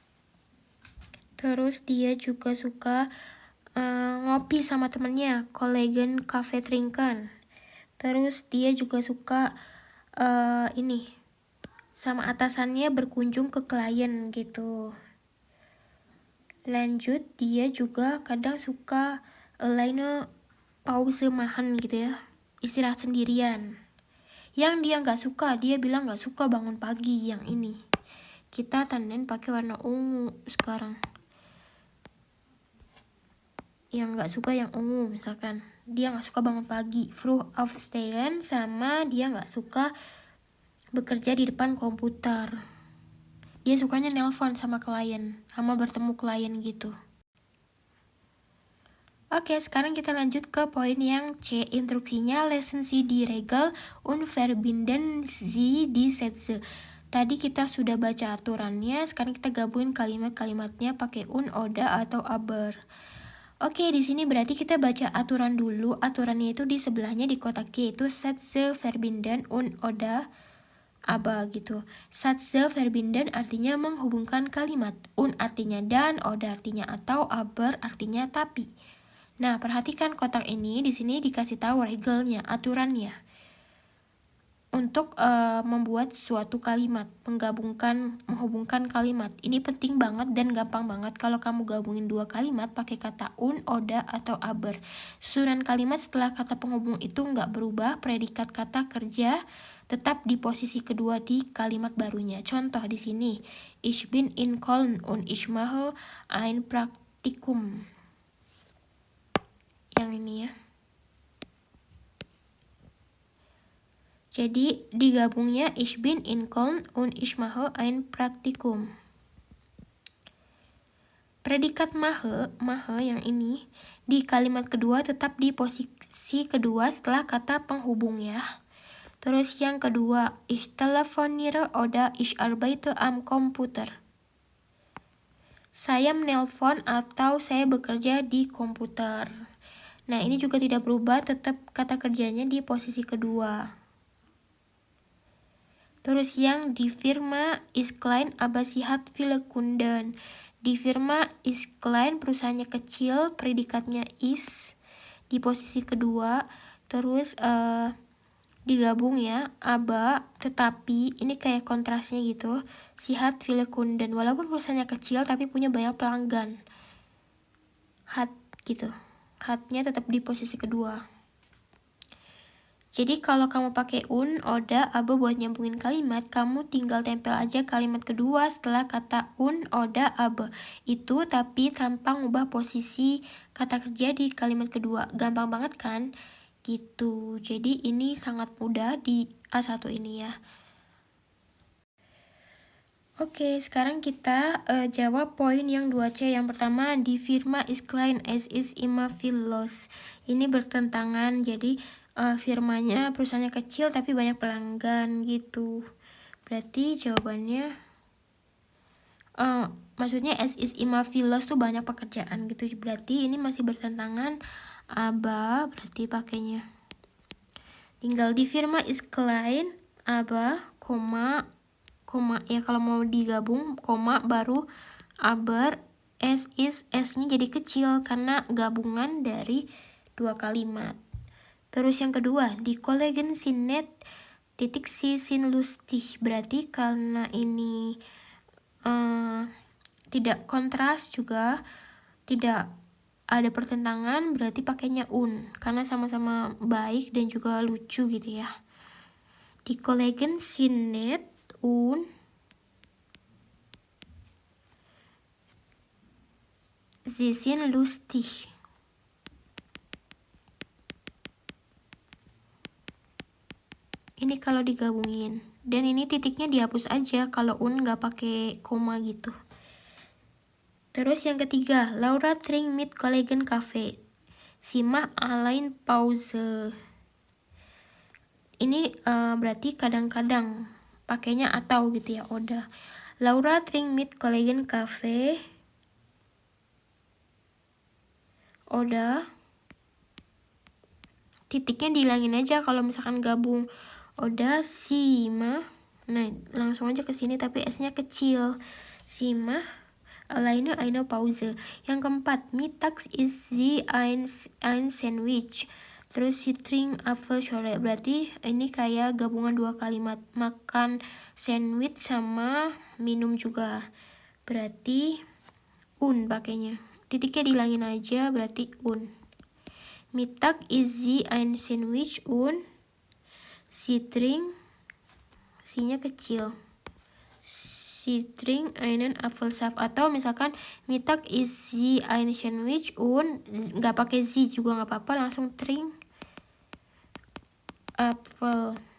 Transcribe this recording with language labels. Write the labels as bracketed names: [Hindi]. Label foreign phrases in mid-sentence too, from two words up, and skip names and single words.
[Indonesian] Terus dia juga suka ngopi sama temennya, [German] Kollegen Kaffee trinken. [Indonesian] Terus dia juga suka ini sama atasannya berkunjung ke klien gitu. Lanjut, dia juga kadang suka [German] alleine pause machen [Indonesian] gitu ya, istirahat sendirian. Yang dia nggak suka, dia bilang nggak suka bangun pagi, yang ini. Kita tandain pakai warna ungu sekarang. Yang nggak suka yang ungu, misalkan dia nggak suka bangun pagi, [German] früh aufstehen, [Indonesian] sama dia nggak suka bekerja di depan komputer. Dia sukanya nelpon sama klien, sama bertemu klien gitu. Oke, sekarang kita lanjut ke poin yang C. Instruksinya, [German] lesen Sie die Regel und verbinden Sie die Sätze. [Indonesian] Tadi kita sudah baca aturannya, sekarang kita gabungin kalimat-kalimatnya pakai oder atau aber. Oke, di sini berarti kita baca aturan dulu. Aturannya itu di sebelahnya di kotak G itu [German] Sätze verbinden und oder aber [Indonesian] gitu. [German] Sätze verbinden [Indonesian] artinya menghubungkan kalimat, und artinya dan, oder artinya atau, aber artinya tapi. Nah, perhatikan kotak ini, di sini dikasih tahu regelnya, aturannya. Untuk membuat suatu kalimat, menghubungkan kalimat. Ini penting banget dan gampang banget kalau kamu gabungin dua kalimat pakai kata [German] und, oder, [Indonesian] atau aber. Susunan kalimat setelah kata penghubung itu nggak berubah, predikat kata kerja tetap di posisi kedua di kalimat barunya. Contoh di sini, [German] ich bin in Köln und ich mache ein Praktikum. [Indonesian] yang ini ya. Jadi digabungnya [German] ich bin in Köln und ich mache ein Praktikum. [Indonesian] Predikat mache yang ini di kalimat kedua tetap di posisi kedua setelah kata penghubung ya. Terus yang kedua, [German] ich telefoniere oder ich arbeite am Computer. [Indonesian] Saya menelpon atau saya bekerja di komputer. Nah, ini juga tidak berubah, tetap kata kerjanya di posisi kedua. Terus yang [German] di firma ist klein aber sie hat viele Kunden. Di firma ist klein, [Indonesian] perusahaannya kecil, predikatnya is di posisi kedua. Terus digabung ya, aber tetapi ini kayak kontrasnya gitu. [German] Sie hat viele Kunden, [Indonesian] walaupun perusahaannya kecil tapi punya banyak pelanggan. Hat gitu. Hatnya tetap di posisi kedua. Jadi kalau kamu pakai [German] oder, aber [Indonesian] buat nyambungin kalimat, kamu tinggal tempel aja kalimat kedua setelah kata [German] oder, aber. [Indonesian] Itu tapi tanpa ngubah posisi kata kerja di kalimat kedua. Gampang banget kan? Gitu. Jadi ini sangat mudah di A1 ini ya. Oke, sekarang kita jawab poin yang 2C. Yang pertama, [German] die Firma ist klein, es ist immer viel los. [Indonesian] Ini bertentangan, jadi firmanya perusahaannya kecil tapi banyak pelanggan gitu. Berarti jawabannya maksudnya [German] es ist immer viel los [Indonesian] tuh banyak pekerjaan gitu. Berarti ini masih bertentangan, aber berarti pakainya tinggal di [German] firma ist klein, aber [Indonesian] koma ya kalau mau digabung koma baru [German] aber es is, [Indonesian] s-nya jadi kecil karena gabungan dari dua kalimat. Terus yang kedua, [German] die Kollegen sind nett, sie sind lustig. [Indonesian] Berarti karena ini tidak kontras juga, tidak ada pertentangan, berarti pakainya karena sama-sama baik dan juga lucu gitu ya. [German] Die Kollegen sind nett und sie sind lustig. [Indonesian] Ini kalau digabungin. Dan ini titiknya dihapus aja kalau nggak pakai koma gitu. Terus yang ketiga, [German] Laura trinkt mit Kollegen Kaffee. Sie macht allein Pause. [Indonesian] Ini berarti kadang-kadang pakainya atau gitu ya, oder. [German] Laura trinkt mit Kollegen Kaffee. [Indonesian] Oder titiknya dihilangin aja kalau misalkan gabung. [German] Oder Sima, [Indonesian] nah langsung aja ke sini tapi S-nya kecil. [German] Sima, alleine eine Pause. [Indonesian] Yang keempat, [German] mittags ist sie ein Sandwich. [Indonesian] Terus [German] sie trinkt Apfelschorle. [Indonesian] Berarti ini kayak gabungan dua kalimat, makan sandwich sama minum juga. Berarti pakainya. Titiknya dihilangin aja, berarti [German] Mittag ist sie ein Sandwich und sie trinkt, [Indonesian] si-nya kecil. [German] Sie trinkt einen Apfelsaft. [Indonesian] Atau misalkan [German] Mittag ist sie ein Sandwich und [Indonesian] nggak pakai sie juga nggak apa-apa, langsung [German] trinkt Apfel.